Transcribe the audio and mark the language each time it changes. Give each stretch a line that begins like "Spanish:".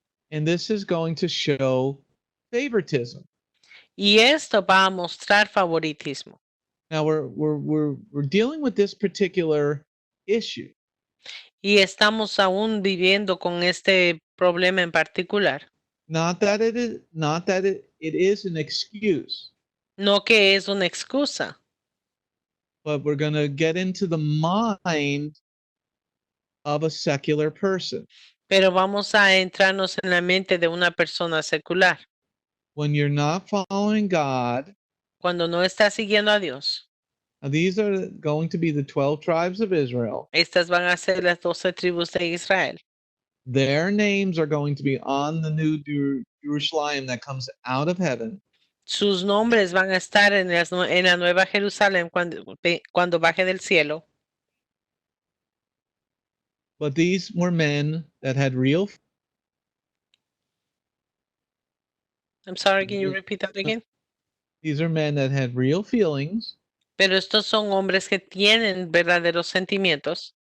English: And this is going to show favoritism.
Spanish: Y esto va a mostrar favoritismo.
English: Now we're dealing with this particular issue.
Spanish: Y estamos aún viviendo con este problema en particular.
English: Not that it is an excuse,
Spanish: No que es una excusa,
English: but we're going to get into the mind of a secular person.
Spanish: pero vamos a entrarnos en la mente de una persona secular.
English: When you're not following God,
Spanish: Cuando no está siguiendo a Dios,
English: now these are going to be the 12 tribes of Israel.
Spanish: estas van a ser las 12 tribus de Israel.
English: Their names are going to be on the new Jerusalem that comes out of heaven.
Spanish: Sus nombres van a estar en la nueva Jerusalén cuando baje del cielo.
English: But these were men that had real. I'm sorry, can you repeat that again? These are men that had real feelings.
Spanish: Pero estos son hombres que tienen verdaderos sentimientos.